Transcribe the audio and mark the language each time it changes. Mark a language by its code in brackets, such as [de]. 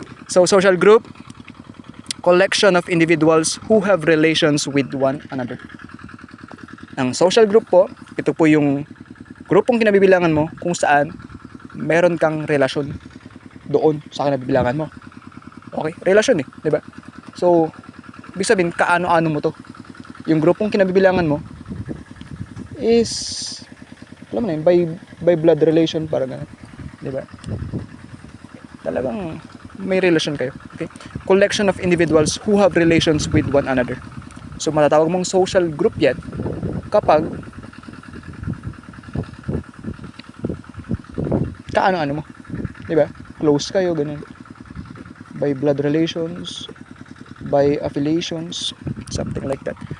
[en] So, social group, collection of individuals who have relations with one another. [tl] Ang social group po, ito po yung grupong kinabibilangan mo kung saan meron kang relasyon doon sa kinabibilangan mo. Okay? Relasyon eh, di ba? So, ibig sabihin, kaano-ano mo to. Yung grupong kinabibilangan mo is, alam mo na yun, [en] by blood relation, [tl] parang gano'n. Di ba? Talagang may relasyon kayo. Okay? [en] Collection of individuals who have relations with one another. [tl] So, matatawag mong social group yan kapag kaano-ano mo. Diba? Close kayo, ganun. [en] By blood relations, by affiliations, something like that.